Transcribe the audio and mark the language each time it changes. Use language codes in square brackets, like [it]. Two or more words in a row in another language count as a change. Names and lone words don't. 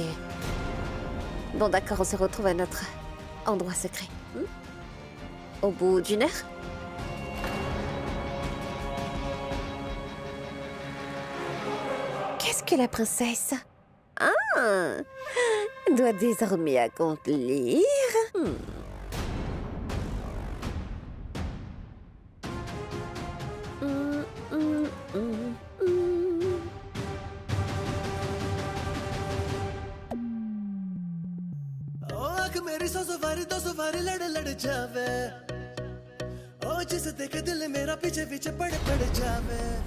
[fr] Bon, d'accord, on se retrouve à notre endroit secret. Au bout d'une heure? Qu'est-ce que la princesse doit désormais accomplir? [hi] मेरी सौ सवारी लड़ जावे ओ जिस देख दिल मेरा पीछे पीछे पड़ जावे